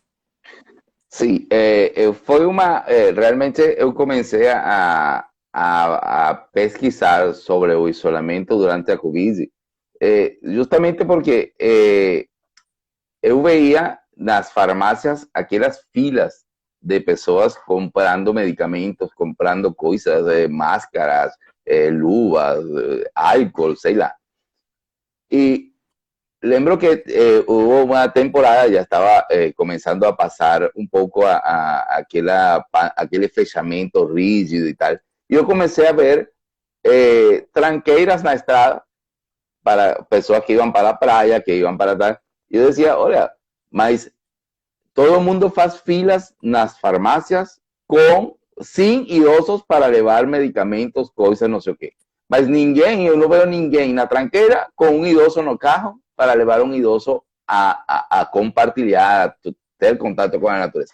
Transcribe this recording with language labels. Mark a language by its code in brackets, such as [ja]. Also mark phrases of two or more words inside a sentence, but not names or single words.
[pt] Sim, realmente eu comecei a pesquisar sobre o isolamento durante a Covid, justamente porque eu veía nas farmácias aquelas filas de pessoas comprando medicamentos, comprando coisas, máscaras, luvas, álcool, sei lá. [es] Y [pt] lembro que [es] hubo una temporada, ya estaba comenzando a pasar un poco aquel fechamento rígido y tal. Yo comencé a ver [pt] tranqueiras na estrada para pessoas que [es] iban para la playa, que iban para tal. Yo decía, [pt] olha, mas [es] todo el mundo [pt] faz filas nas farmácias sin idosos para levar medicamentos, coisas, não sei o quê. Mas ninguém, eu não vejo ninguém na tranqueira com um idoso no carro para levar um idoso a compartilhar, a ter contato com a natureza.